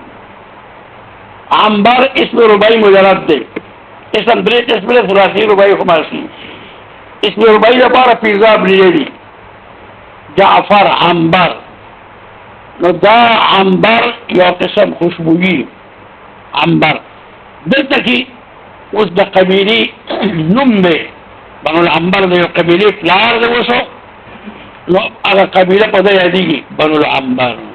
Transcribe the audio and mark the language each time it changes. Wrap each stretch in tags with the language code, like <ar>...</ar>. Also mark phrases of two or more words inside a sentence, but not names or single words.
<ps>عنبر</ps> <ar>اسم رباعي مجرد</ar> <ps>دی اسم درې</ps> <ar>اسم ثلاثي رباعي خماسي اسم رباعي</ar> <ps>لپاره پیزا بلیدي جعفر عنبر نو دا عنبر یو قسم خوشبوئی عنبر دلته کې اوس د قبیلې نوم دی بنو العنبر د یو قبیلې پلار دی اوسو نو هغه قبیله په دې یادېږي بنو العنبر</ps>